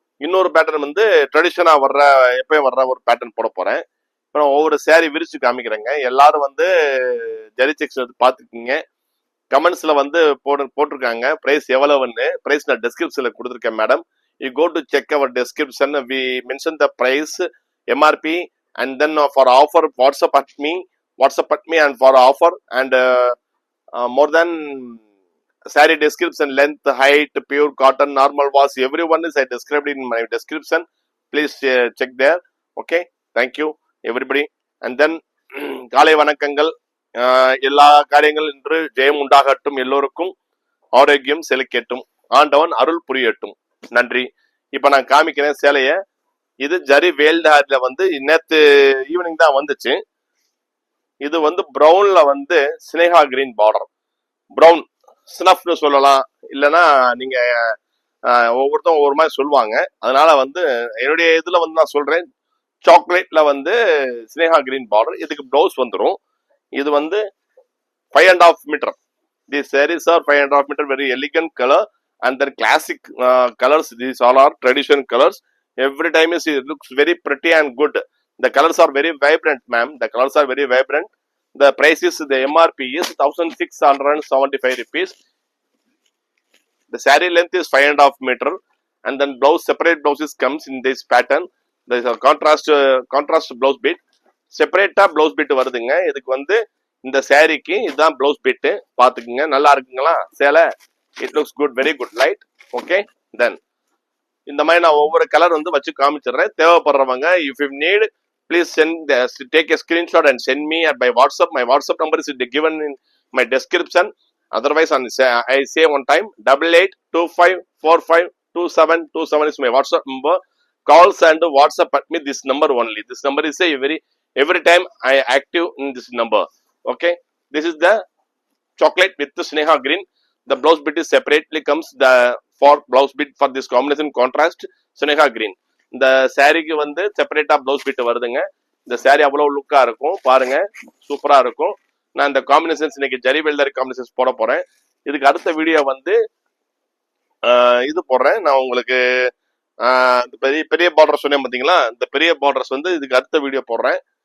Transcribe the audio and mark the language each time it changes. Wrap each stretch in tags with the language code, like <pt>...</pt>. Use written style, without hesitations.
<ta>இன்னொரு பேட்டர்ன் வந்து ட்ரெடிஷனா வர்ற எப்பயும் வர்ற ஒரு பேட்டர்ன் போட போறேன். இப்போ ஒவ்வொரு சேரீ விரிச்சு காமிக்கிறேங்க. எல்லாரும் வந்து ஜரி செக்ஷன் வந்து பாத்துக்கிங்க. கமெண்ட்ஸ்ல வந்து போட்டிருக்காங்க பிரைஸ் எவ்வளவுன்னு. பிரைஸ் நான் டிஸ்கிரிப்ஷன்ல கொடுத்துருக்கேன் madam.</ta> <en>You go to check our description. We mention the price, MRP, and then for offer WhatsApp at me and for offer and more than saree description, length, height, pure cotton, normal wash, everyone is I described in my description. Please check there. Okay, thank you everybody. And then</en> <ta>காலை வணக்கங்கள். எல்லா காரியங்கள் இன்று ஜெயம் உண்டாகட்டும். எல்லோருக்கும் ஆரோக்கியம் செழிக்கட்டும். ஆண்டவன் அருள் புரியட்டும். நன்றி. இப்ப நான் காமிக்கிறேன் சேலைய. இது ஜரி வேல்தாரில வந்து நேத்து ஈவினிங் தான் வந்துச்சு. இது வந்து பிரவுன்ல வந்து ஸ்னேகா கிரீன் பார்டர். பிரவுன் ஸ்னஃப்னு சொல்லலாம், இல்லைன்னா நீங்க ஒவ்வொருத்தரும் ஒவ்வொரு மாதிரி சொல்லுவாங்க. அதனால வந்து என்னுடைய இதுல வந்து நான் சொல்றேன் சாக்லேட்ல வந்து ஸ்னேகா கிரீன் பார்டர். இதுக்கு பிளவுஸ் வந்துடும். இது வந்து 5.5 metre.</ta> <en>These sarees are 5.5 meter, very elegant color and then classic colors. These all are traditional colors. Every time it looks very pretty and good. The colors are very vibrant, ma'am. The colors are very vibrant. The price is, the MRP is 1,675 rupees. The saree length is 5.5 meter and then blouse, separate blouses comes in this pattern. There is a contrast blouse bit. Separate blouse bit</en> <ta>வருதுங்க. இதுக்கு வந்து இந்த சாரிக்கு இதுதான் blouse bit. பாத்துக்குங்க. நல்லா இருக்குங்களா சேலை?</ta> <en>It looks good, very good light.</en> <ta>Okay, தென் இந்த மாதிரி நான் ஒவ்வொரு கலர் வந்து வச்சு காமிச்சிடுறேன். தேவைப்படுறவங்க</ta> <en>If you need please send, take a screenshot and send me at my WhatsApp. My WhatsApp number is given in my description. Otherwise I say one time 8825452727 is my WhatsApp number. Calls and WhatsApp at me this number only. This number is a every time I active in this number. Okay, this is the chocolate with the Sneha green. The blouse bit is separately comes the for blouse bit for this combination contrast Sneha green.</en> <ta>இந்த சாரிக்கு வந்து செப்பரேட்டா blouse bit வருதுங்க. இந்த sorry அவ்வளவு லுக்கா இருக்கும். பாருங்க, சூப்பரா இருக்கும். நான் இந்த காம்பினேஷன்ஸ் இன்னைக்கு ஜரி வெல்தாரி காம்பினேஷன்ஸ் போட போறேன். இதுக்கு அடுத்த வீடியோ வந்து இது போடுறேன் நான் உங்களுக்கு. பெரிய பெரிய பார்டர் சொன்னேன் பாத்தீங்களா? இந்த பெரிய பார்டர்ஸ் வந்து இதுக்கு அடுத்த வீடியோ போடுறேன்.</ta>